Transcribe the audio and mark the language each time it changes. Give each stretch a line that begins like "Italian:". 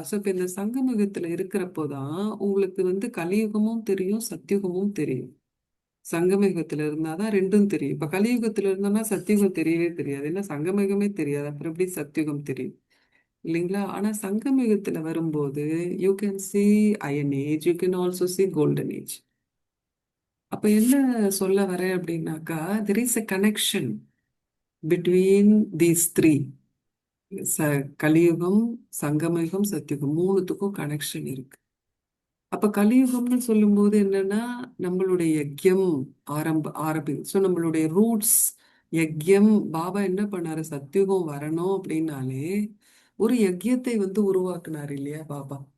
Tamil: So இப்போ இந்த சங்கமயுகத்துல இருக்கிறப்போ தான் உங்களுக்கு வந்து கலியுகமும் தெரியும், சத்யுகமும் தெரியும். சங்கமயுகத்துல இருந்தாதான் ரெண்டும் தெரியும். இப்ப கலியுகத்துல இருந்தோம்னா சத்யுகம் தெரியவே தெரியாது. ஏன்னா சங்கமயுகமே தெரியாது. அப்புறம் எப்படி சத்யுகம் தெரியும் இல்லைங்களா? ஆனா சங்கமயுகத்துல வரும்போது
English: You can see iron age, you can also see golden age.
Tamil: அப்ப என்ன சொல்ல வரேன் அப்படின்னாக்கா,
English: there is a connection between these three.
Tamil: ச கலியுகம், சங்கமயுகம், சத்யுகம் மூணுத்துக்கும் கனெக்ஷன் இருக்கு. அப்ப கலியுகம்னு சொல்லும்போது என்னன்னா, நம்மளுடைய யக்ஞம் ஸோ நம்மளுடைய ரூட்ஸ் யக்ஞம். பாபா என்ன பண்ணாரு, சத்யுகம் வரணும் அப்படின்னாலே ஒரு யக்ஞத்தை வந்து உருவாக்குனார் இல்லையா பாபா?